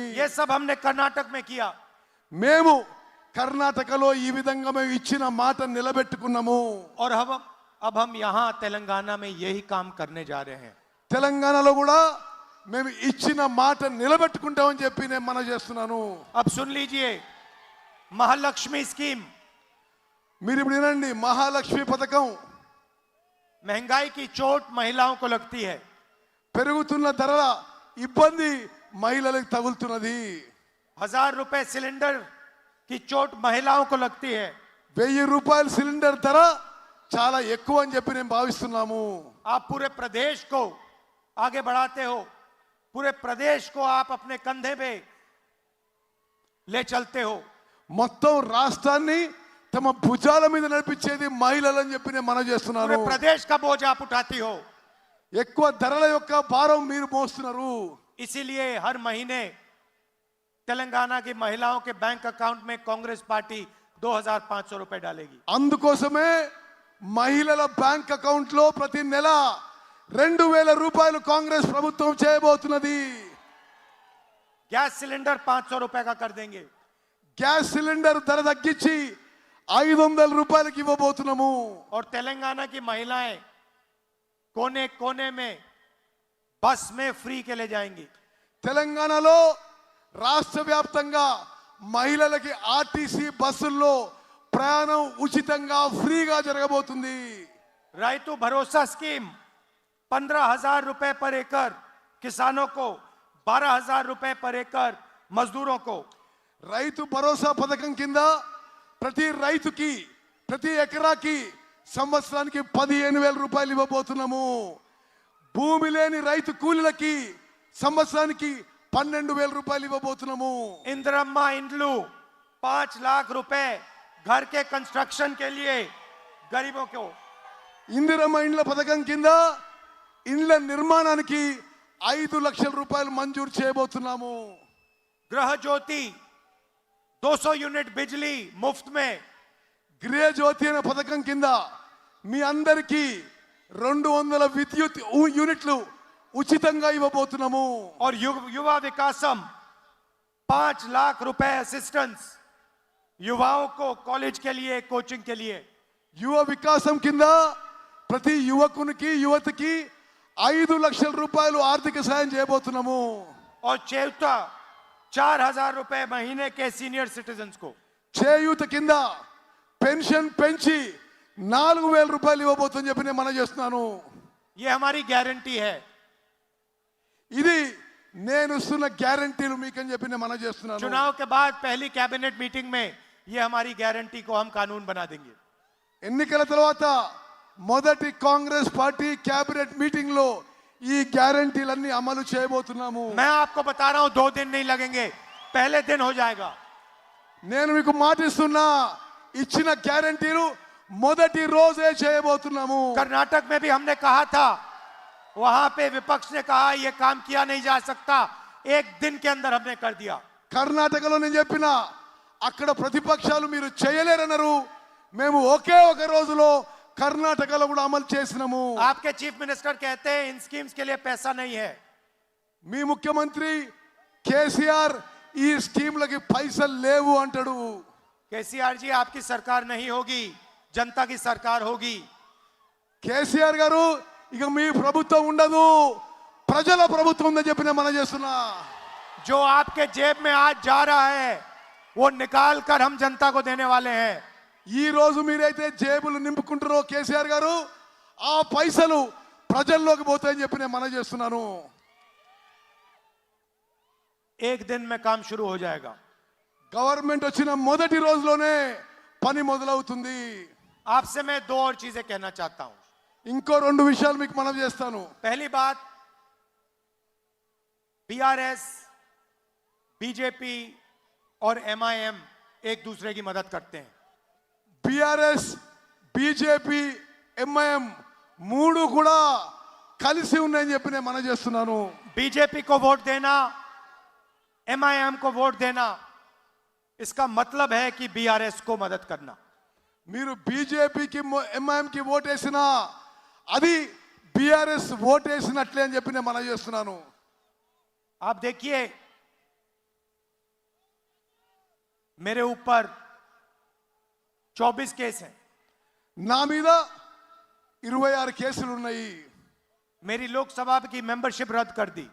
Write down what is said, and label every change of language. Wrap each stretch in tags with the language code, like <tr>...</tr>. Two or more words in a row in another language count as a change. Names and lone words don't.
<hi>ये सब हमने कर्नाटक में किया.</hi> <te>మేము కర్ణాటకలో ఈ విధంగా మేము ఇచ్చిన మాట నిలబెట్టుకున్నాము.</te> <hi>और अब हम यहाँ तेलंगाना में यही काम करने जा रहे हैं.</hi> <te>తెలంగాణలో కూడా మేము ఇచ్చిన మాట నిలబెట్టుకుంటామని చెప్పి నేను మనం చేస్తున్నాను.</te> <hi>अब सुन लीजिए, महालक्ष्मी स्कीम,</hi> <te>మీరు ఇప్పుడు వినండి, మహాలక్ష్మి పథకం.</te> <hi>महंगाई की चोट महिलाओं को लगती है.</hi> <te>పెరుగుతున్న ధరల ఇబ్బంది మహిళలకు తగులుతున్నది.</te> <hi>1000 रुपए सिलेंडर की चोट महिलाओं को लगती है.</hi> <te>1000 రూపాయల సిలిండర్ ధర చాలా ఎక్కువ అని చెప్పి నేను భావిస్తున్నాము.</te> <hi>आप पूरे प्रदेश को आगे बढ़ाते हो, पूरे प्रदेश को आप अपने कंधे पे ले चलते हो.</hi> <te>మొత్తం రాష్ట్రాన్ని తమ భుజాల మీద నడిపించేది మహిళలు అని చెప్పి నేను మనం</te> <hi>पूरे</hi> <te>చేస్తున్నాను.</te> <hi>प्रदेश का बोझ आप उठाती हो.</hi> <te>ఎక్కువ ధరల యొక్క భారం మీరు మోస్తున్నారు.</te> <hi>इसीलिए हर महीने तेलंगाना की महिलाओं के</hi> <en>bank account</en> <hi>में कांग्रेस पार्टी 2500 रुपए डालेगी.</hi> <te>అందుకోసమే మహిళల</te> <en>bank account</en> <te>లో ప్రతి నెల 2000 రూపాయలు కాంగ్రెస్ ప్రభుత్వం చేయబోతున్నది.</te> <hi>गैस सिलेंडर 500 रुपए का कर देंगे.</hi> <te>గ్యాస్ సిలిండర్ ధర తగ్గించి 500 రూపాయలకి ఇవ్వబోతున్నాము.</te> <hi>और तेलंगाना की महिलाएं कोने कोने में बस में फ्री के ले जाएंगी.</hi> <te>తెలంగాణలో రాష్ట్ర వ్యాప్తంగా మహిళలకి ఆర్టీసీ బస్సుల్లో ప్రయాణం ఉచితంగా ఫ్రీగా జరగబోతుంది.</te> <hi>రైతు भरोसा स्कीम 15,000 रुपए पर एकड़ किसानों को, 12,000 रुपए पर एकड़ मजदूरों को.</hi> <te>రైతు భరోసా పథకం కింద ప్రతి రైతుకి ప్రతి ఎకరాకి సంవత్సరానికి 15,000 రూపాయలు ఇవ్వబోతున్నాము. భూమి లేని రైతు కూలీలకి సంవత్సరానికి 12,000 రూపాయలు ఇవ్వబోతున్నాము.</te> <hi>इंदिरम्मा इंड्लू 5 लाख रुपए घर के कंस्ट्रक्शन के लिए गरीबों को.</hi> <te>ఇందిరమ్మ ఇండ్ల పథకం కింద ఇండ్ల నిర్మాణానికి 5 లక్షల రూపాయలు మంజూరు చేయబోతున్నాము.</te> <hi>गृह ज्योति 200 यूनिट बिजली मुफ्त में.</hi> <te>గృహ జ్యోతి అనే పథకం కింద మీ అందరికీ 200 విద్యుత్ యూనిట్లు ఉచితంగా ఇవ్వబోతున్నాము.</te> <hi>और युवा विकासम 5 लाख रुपए असिस्टेंस युवाओं को कॉलेज के लिए, कोचिंग के लिए.</hi> <te>యువ వికాసం కింద ప్రతి యువకునికి యువతికి 5 లక్షల రూపాయలు ఆర్థిక సాయం చేయబోతున్నాము.</te> <hi>और चेवता 4,000 रुपए महीने के</hi> <en>senior citizens</en> <hi>को.</hi> <te>చేయూత కింద పెన్షన్ పెంచి 4,000 రూపాయలు ఇవ్వబోతుందని చెప్పి నేను మనం చేస్తున్నాను.</te> <hi>ये हमारी गारंटी है.</hi> <te>ఇది నేను ఇస్తున్న గ్యారంటీలు మీకని చెప్పి నేను మనం చేస్తున్నాను.</te> <hi>चुनाव के बाद पहली</hi> <en>cabinet meeting</en> <hi>में ये हमारी गारंटी को हम कानून बना देंगे.</hi> <te>ఎన్నికల తర్వాత మొదటి కాంగ్రెస్ పార్టీ</te> <en>cabinet meeting</en> <te>లో ఈ గ్యారంటీలన్నీ అమలు చేయబోతున్నాము.</te> <hi>मैं आपको बता रहा हूं 2 दिन नहीं लगेंगे, पहले दिन हो जाएगा.</hi> <te>నేను మీకు మాటిస్తున్నా, ఇచ్చిన గ్యారంటీలు మొదటి రోజే చేయబోతున్నాము.</te> <hi>कर्नाटक में भी हमने कहा था, वहां पे विपक्ष ने कहा यह काम किया नहीं जा सकता, 1 दिन के अंदर हमने कर दिया.</hi> <te>కర్ణాటకలో నేను చెప్పిన అక్కడ ప్రతిపక్షాలు మీరు చేయలేరన్నారు, మేము ఒకే ఒక రోజులో కర్ణాటకలో కూడా అమలు చేసినాము.</te> <hi>आपके</hi> <en>chief minister</en> <hi>कहते हैं इन स्कीम्स के लिए पैसा नहीं है.</hi> <te>మీ ముఖ్యమంత్రి కేసీఆర్ ఈ స్కీమ్లకి పైసలు లేవు అంటాడు.</te> <hi>केसीआर जी, आपकी सरकार नहीं होगी, जनता की सरकार होगी.</hi> <te>కేసీఆర్ గారు ఇక మీ ప్రభుత్వం ఉండదు, ప్రజల ప్రభుత్వం ఉందని చెప్పి నేను మనం చేస్తున్నా.</te> <hi>जो आपके जेब में आज जा रहा है वो निकाल कर हम जनता को देने वाले हैं.</hi> <te>ఈ రోజు మీరైతే జేబులు నింపుకుంటారో కేసీఆర్ గారు, ఆ పైసలు ప్రజల్లోకి పోతాయని చెప్పి నేను మనవి చేస్తున్నాను.</te> <hi>एक दिन में काम शुरू हो जाएगा.</hi> <te>గవర్నమెంట్ వచ్చిన మొదటి రోజులోనే పని మొదలవుతుంది.</te> <hi>आपसे मैं दो और चीजें कहना चाहता हूं.</hi> <te>ఇంకో రెండు విషయాలు మీకు మనవి చేస్తాను.</te> <hi>पहली बात, बीआरएस, बीजेपी और एमआईएम एक दूसरे की मदद करते हैं.</hi> <te>బీఆర్ఎస్, బీజేపీ, ఎంఐఎం మూడు కూడా కలిసి ఉన్నాయని చెప్పి నేను మనవి చేస్తున్నాను.</te> <hi>बीजेपी को वोट देना, एमआईएम को वोट देना, इसका मतलब है कि बीआरएस को मदद करना.</hi> <te>మీరు బీజేపీకి ఎంఐఎంకి ఓటేసినా అది బీఆర్ఎస్ ఓటేసినట్లే అని చెప్పి నేను మనవి చేస్తున్నాను.</te> <hi>आप देखिए, मेरे ऊपर 24 केस हैं.</hi> <te>నా మీద 26 కేసులు ఉన్నాయి.</te> <hi>मेरी लोकसभा की मेंबरशिप रद्द कर दी.</hi>